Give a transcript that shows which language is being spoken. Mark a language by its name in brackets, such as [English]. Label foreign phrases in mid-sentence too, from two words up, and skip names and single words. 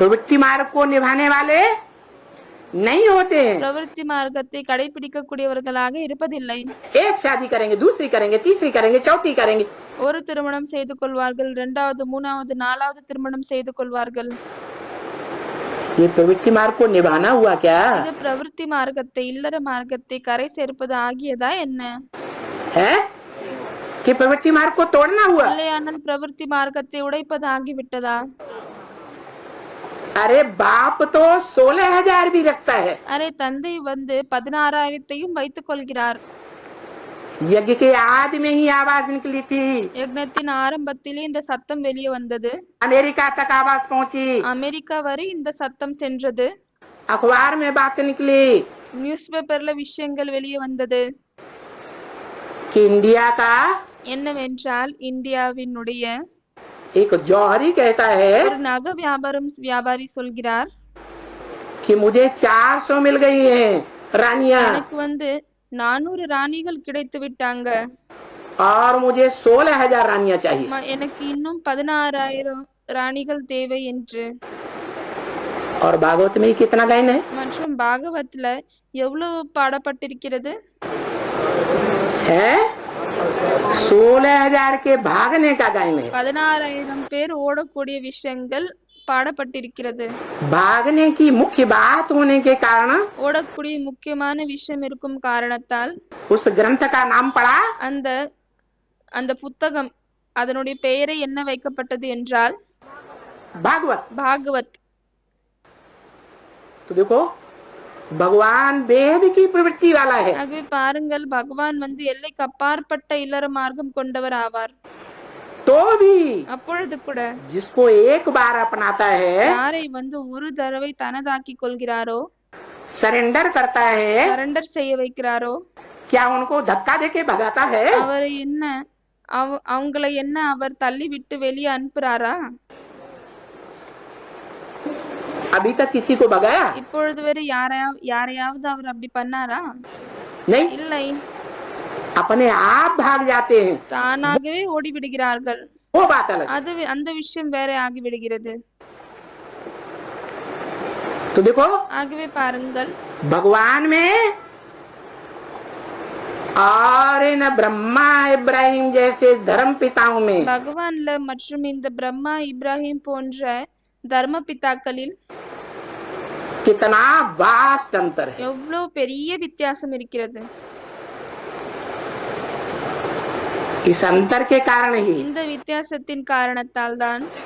[Hindi] प्रवृत्ति मार्ग को निभाने वाले नहीं होते हैं। [Tamil] பிரவೃத்தி மார்க்கத்தை கடைபிடிக்கக்கூடியவர்களாக இருப்பதில்லை. [Hindi] एक शादी करेंगे, दूसरी करेंगे, तीसरी करेंगे, चौथी करेंगे। [Tamil] ஒரு திருமணம் செய்து கொள்வார்கள், இரண்டாவது, மூணாவது, நாலாவது திருமணம் செய்து கொள்வார்கள். [Hindi] ये प्रवृत्ति मार्ग को निभाना हुआ क्या? [Tamil] இது பிரவೃத்தி மார்க்கத்தை, இல்லற மார்க்கத்தை கரை சேர்ப்பது ஆகியதா என்ன? [Hindi] है कि प्रवृत्ति मार्ग को तोड़ना हुआ? [Tamil] இல்லையானால் பிரவೃத்தி மார்க்கத்தை உடைப்பது ஆகிவிட்டதா? [Hindi] अरे बाप तो 16,000 भी रखता है। [Tamil] அரே, தந்தை வந்து 16,000ஐயும் வைத்துக் கொள்கிறார். [Hindi] यज्ञ के आदि में ही आवाज निकली थी, [Tamil] யக்ஞத்தின் ஆரம்பத்திலே இந்த சத்தம் வெளியே வந்தது. [Hindi] अमेरिका तक आवाज पहुंची, [Tamil] அமெரிக்கா வரை இந்த சத்தம் சென்றது. [Hindi] अखबार में बात निकली [English] news paper [Tamil] விஷயங்கள் வெளியே வந்தது. [Hindi] कि इंडिया का [Tamil] என்னவென்றால் இந்தியாவினுடைய [Hindi] एक जौहरी कहता है [Tamil] ஒரு நகை வியாபாரி சொல்கிறார், [Hindi] कि मुझे 400 मिल गई हैं रानियां [Tamil] எனக்கு வந்து 400 ராணிகள் கிடைத்து விட்டாங்க, [Hindi] और मुझे 16,000 रानियां चाहिए। [Tamil] எனக்கு இன்னும் 16,000 ராணிகள் தேவை என்று. [Hindi] और भागवत में कितना गायन है? [Tamil] மற்றும் பாகவத்ல எவ்வளவு பாடப்பட்டிருக்கிறது? [Hindi] है 16,000 के भागने का गायन है। [Tamil] 16,000 பேர் ஓடக்கூடிய விஷயங்கள் பாடப்பட்டிருக்கிறது. [Hindi] भागने की मुख्य बात होने के कारण [Tamil] ஓடக்கூடிய முக்கியமான விஷயம் இருக்கும் காரணத்தால் [Hindi] उस ग्रंथ का नाम पड़ा [Tamil] அந்த புத்தகம், அதனுடைய பெயரை என்ன வைக்கப்பட்டது என்றால் [Hindi] भागवत। [Tamil] பாகவத். [Hindi] तो देखो भगवान वेद की प्रवृत्ति वाला है। [Tamil] ஆகவே பாருங்கள், பகவான் வந்து எல்லைக்கு அப்பாற்பட்ட இல்லற மார்க்கம் கொண்டவர் ஆவார். [Hindi] तो भी [Tamil] அப்பொழுது கூட [Hindi] जिसको एक बार अपनाता है, [Tamil] யாரை வந்து ஒரு தடவை தனதாக்கி கொள்கிறாரோ, [Hindi] सरेंडर करता है, [Tamil] சரண்டர் செய்ய வைக்கிறாரோ, [Hindi] क्या उनको धक्का देके भगाता है? [Tamil] அவரை என்ன அவங்களை என்ன அவர் தள்ளி விட்டு வெளியே அனுப்புறாரா? [Hindi] अभी तक किसी को भगाया [Tamil] இப்பொழுது வரை யாரையாவது அவர் அப்படி பண்ணாரா? [Hindi] नहीं, [Tamil] இல்லை, [Hindi] अपने आप भाग जाते हैं, [Tamil] தானாகவே ஓடி விடுகிறார்கள். [Hindi] वो बात अलग। [Tamil] அந்த விஷயம் வேற ஆகிவிடுகிறது. [Hindi] तो देखो [Tamil] ஆகவே பாருங்கள், [Hindi] भगवान में और इन ब्रह्मा इब्राहिम जैसे धर्म पिताओं में [Tamil] பகவான்ல மற்றும் இந்த பிரம்மா இப்ராஹிம் போன்ற தர்ம பிதாக்களில் [Hindi] कितना वास्ट अंतर है। [Tamil] எவ்வளவு பெரிய வித்தியாசம் இருக்கிறது. [Hindi] इस अंतर के कारण ही [Tamil] இந்த வித்தியாசத்தின் காரணத்தால் தான்